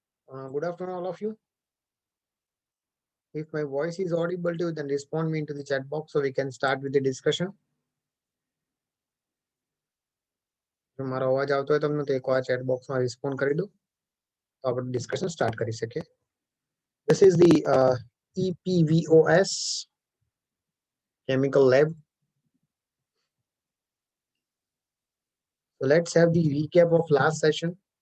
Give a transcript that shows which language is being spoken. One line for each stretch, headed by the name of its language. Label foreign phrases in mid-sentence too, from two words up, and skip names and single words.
English: Good afternoon, all of you. If my voice is audible to you, then respond me into the chat box so we can start with the discussion.
Gujarati: જો મારો અવાજ આવતો હોય તમને તો એકવાર
English: chat box
Gujarati: માં respond કરી દો તો આપણે
English: discussion start
Gujarati: કરી શકીએ.
English: This is the EPVOS chemical lab. So let's have the recap of last session.